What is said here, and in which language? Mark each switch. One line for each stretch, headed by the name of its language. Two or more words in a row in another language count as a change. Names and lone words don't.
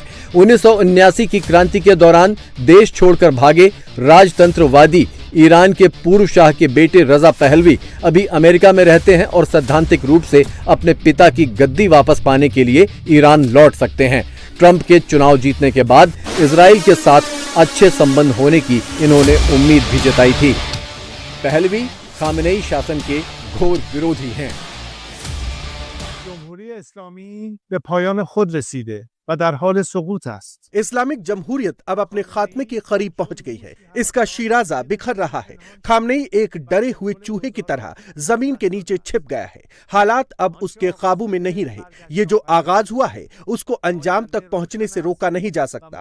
Hindi: 1979 की क्रांति के दौरान देश छोड़कर भागे राजतंत्रवादी ईरान के पूर्व शाह के बेटे रजा पहलवी अभी अमेरिका में रहते हैं और सैद्धांतिक रूप से अपने पिता की गद्दी वापस पाने के लिए ईरान लौट सकते हैं। ट्रंप के चुनाव जीतने के बाद इजराइल के साथ अच्छे संबंध होने की इन्होंने उम्मीद भी जताई थी। पहलवी खामेनेई शासन के घोर विरोधी हैं।
Persian: جمهوری اسلامی به پایان خود रसीदे و در حال سقوط است.
Hindi: इस्लामिक जमहूरियत अब अपने खात्मे के करीब पहुंच गई है। इसका शिराजा बिखर रहा है। खामनेई एक डरे हुए चूहे की तरह जमीन के नीचे छिप गया है। हालात अब उसके काबू में नहीं रहे। ये जो आगाज हुआ है उसको अंजाम तक पहुंचने से रोका नहीं जा सकता।